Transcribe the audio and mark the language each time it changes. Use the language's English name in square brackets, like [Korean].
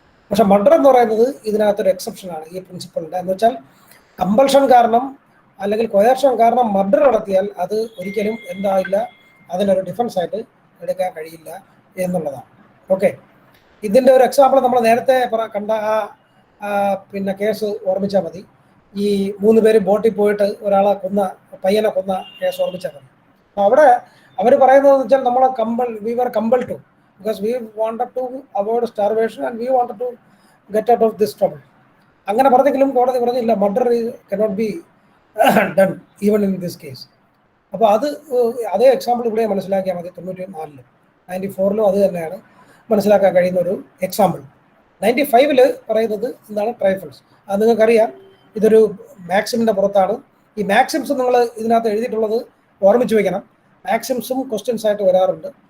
[Malayalam] പക്ഷെ മർഡർ എന്ന് പറയുന്നത് ഇതിനകത്തൊരു എക്സെപ്ഷനാണ് ഈ പ്രിൻസിപ്പളിൻ്റെ. എന്ന് വെച്ചാൽ കമ്പൾഷൻ കാരണം അല്ലെങ്കിൽ കൊയർഷൻ കാരണം മർഡർ നടത്തിയാൽ അത് ഒരിക്കലും എന്തായില്ല, അതിനൊരു ഡിഫൻസ് ആയിട്ട് എടുക്കാൻ കഴിയില്ല എന്നുള്ളതാണ്. ഓക്കെ, ഇതിൻ്റെ ഒരു എക്സാമ്പിൾ നമ്മൾ നേരത്തെ കണ്ട പിന്നെ കേസ് ഓർമ്മിച്ചാൽ മതി. ഈ 3 പേര് ബോട്ടിൽ പോയിട്ട് പയ്യനെ കൊന്ന കേസ് ഓർമ്മിച്ചാൽ മതി. അപ്പോൾ അവിടെ അവർ പറയുന്നതെന്ന് വെച്ചാൽ [English] we were compelled to, because we wanted to avoid starvation and we wanted to get out of this trouble. [Malayalam] അങ്ങനെ പറഞ്ഞെങ്കിലും കോടതി പറഞ്ഞില്ല, [English] Murder cannot be done even in this case. [Malayalam] അപ്പോൾ അതേ എക്സാമ്പിൾ ഇവിടെ മനസ്സിലാക്കിയാൽ മതി. 94-ലും 94-ലും അത് തന്നെയാണ് മനസ്സിലാക്കാൻ കഴിയുന്ന ഒരു എക്സാമ്പിൾ. 95-ൽ പറയുന്നത് എന്താണ്? ട്രൈഫിൾസ്. അത് നിങ്ങൾക്കറിയാം, ഇതൊരു മാക്സിമിൻ്റെ പുറത്താണ്. ഈ മാക്സിംസ് നിങ്ങൾ ഇതിനകത്ത് എഴുതിയിട്ടുള്ളത് ഓർമ്മിച്ച് വയ്ക്കണം. മാക്സിംസും ക്വസ്റ്റ്യൻസ് ആയിട്ട് വരാറുണ്ട്.